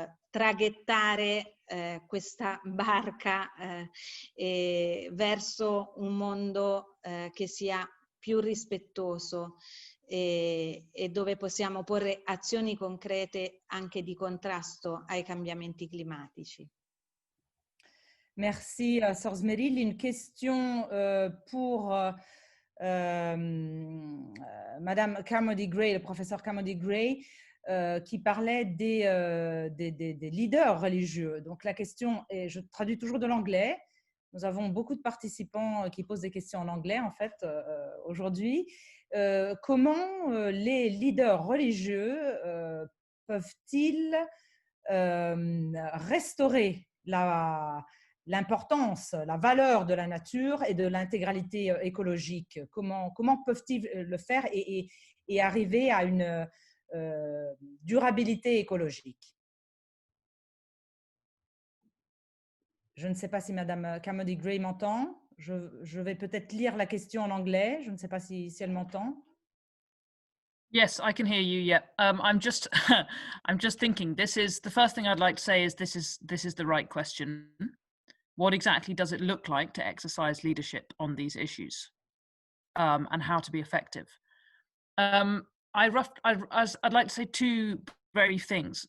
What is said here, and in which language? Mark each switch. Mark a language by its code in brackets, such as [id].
[it] traghettare questa barca verso un mondo che sia più rispettoso e dove possiamo porre azioni concrete anche di contrasto ai cambiamenti climatici. [fr] Merci, Sor Meryl. Une question pour Madame Carmody Gray, le professeur Carmody Gray, qui parlait des leaders religieux. Donc la question, et je traduis toujours de l'anglais, nous avons beaucoup de participants qui posent des questions en anglais en fait aujourd'hui. Comment les leaders religieux peuvent-ils restaurer l'importance, la valeur de la nature et de l'intégralité écologique? Comment peuvent-ils le faire et arriver à une durabilité écologique? Je ne sais pas si Madame Carmody Gray m'entend. Je vais peut-être lire la question en anglais. Je ne sais pas si elle m'entend. [en] Yes, I can hear you. Yeah, I'm just, I'm just thinking. This is the first thing I'd like to say. Is this is the right question? What exactly does it look like to exercise leadership on these issues, and how to be effective? I'd like to say two very things.